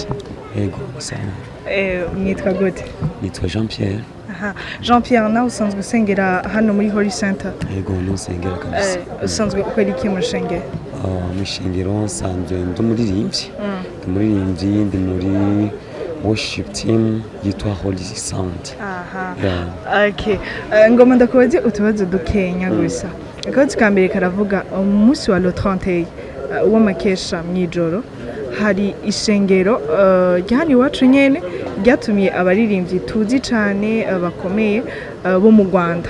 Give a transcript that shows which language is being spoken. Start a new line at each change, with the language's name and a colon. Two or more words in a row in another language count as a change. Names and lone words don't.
Rundi: Ego sana. Mwitwa gute? Nitwa Jean Pierre. Aha. Jean Pierre nawe usanzwe usengera hano muri Holy Center? Ego nusengera kabisa. Usanzwe ukora iki mu shengero? Mu shengero nsanzwe ndumuririmbyi. Ndumuririmbyi ndi muri
English: worship team
Rundi: yitwa Holy Sound. Aha. Okay. Ngoma ndakubaze utubazo dukenya gusa. Akabazo ka mbere karavuga umunsi wa le 31 w'amakesha mwijoro hari ishengero ryahani iwacu nyene ryatumiye abaririmbyi tuzi cyane bakomeye bo mu Rwanda.